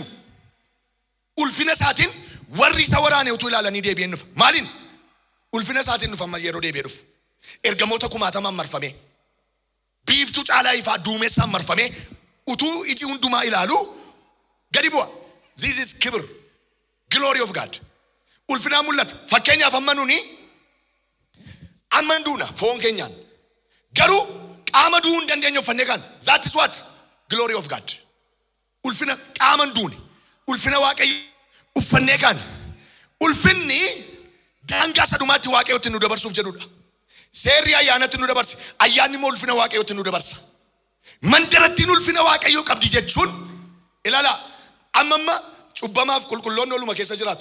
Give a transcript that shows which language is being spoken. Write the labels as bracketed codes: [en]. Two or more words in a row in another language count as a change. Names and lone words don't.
[om] Ulfina isaatiin warri isa waraane utuu ilaalanii deebi'ee dhufa. Maaliin? Ulfina isaatiin dhufa amma yeroo deebi'ee dhufu. Ergamoota 60,000 marfamee. Biiftuu caalaa ifaa duumessaan marfamee utuu iji hundumaa ilaalu gadi bu'a. [en] This is kibir. Glory of God. [om] Ulfinaan mul'ata. Fakkeenyaaf amma nuni amma duuna foon keenyaan. Garuu qaama du'uu hin dandeenye uffannee kan. [en] That is what? Glory of God. [om] Ulfina qaama duune. Ulfina Waaqayyo uffannee kan. Ulfinni daangaa sadumaatti Waaqayyootti nu dabarsuuf jedhudha. Seerri ayyaanatti nu dabarsa. Ayyaanni immoo ulfina Waaqayyootti nu dabarsa. Mandarattiin ulfina Waaqayyoo qabdi jechuun ilaala amma cubbamaaf qulqulloonni oluma keessa jiraatu.